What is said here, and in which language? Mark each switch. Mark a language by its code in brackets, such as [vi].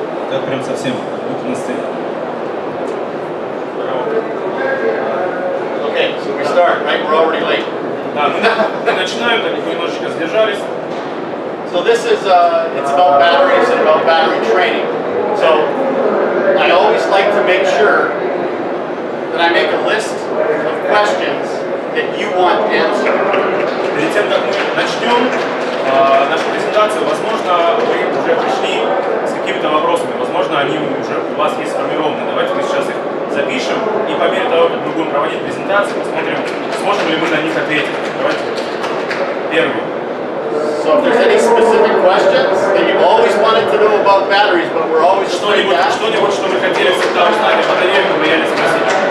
[ru] Так прям совсем вот на сцене. [en] Okay, so we start, right? We're already late. [ru] Да, мы начинаем, так немножечко сдержались. [en] So this is, it's about batteries and about battery training. So I always like to make sure that I make a list of questions that you want answered. [ru] Перед тем, как мы начнем нашу презентацию, возможно, вы уже пришли с какими-то вопросами, возможно, они уже у вас есть сформированы. Давайте мы сейчас их запишем и по мере того, как мы будем проводить презентацию, посмотрим, сможем ли мы на них ответить. Давайте. Первый. [en] So if there's any specific questions that you've always wanted to know about batteries, but we're always afraid to ask. [ru] Что-нибудь, что вы хотели всегда узнать о батареях, но боялись спросить.